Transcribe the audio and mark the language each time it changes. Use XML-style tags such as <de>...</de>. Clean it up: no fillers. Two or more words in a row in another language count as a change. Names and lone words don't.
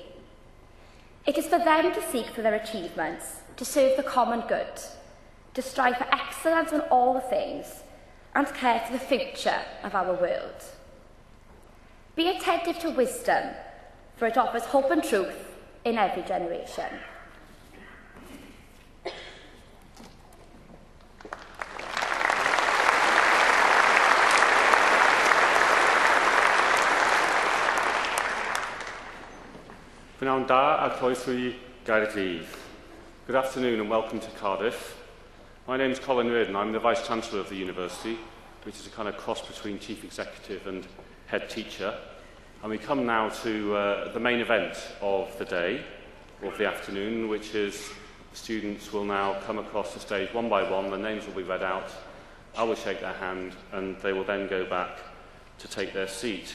<en>It is for them to seek for their achievements, to serve the common good, to strive for excellence in all the things, and care for the future of our world. Be attentive to wisdom, for it offers hope and truth in every generation.</en> <cy>Pnawn da a croeso i Gaerdydd.</cy> <en>Good afternoon and welcome to Cardiff. My name is Colin Reardon. I'm the Vice-Chancellor of the University, which is a kind of cross between Chief Executive and Head Teacher. And we come now to the main event of the day, or of the afternoon, which is students will now come across the stage one by one, their names will be read out, I will shake their hand, and they will then go back to take their seat.</en>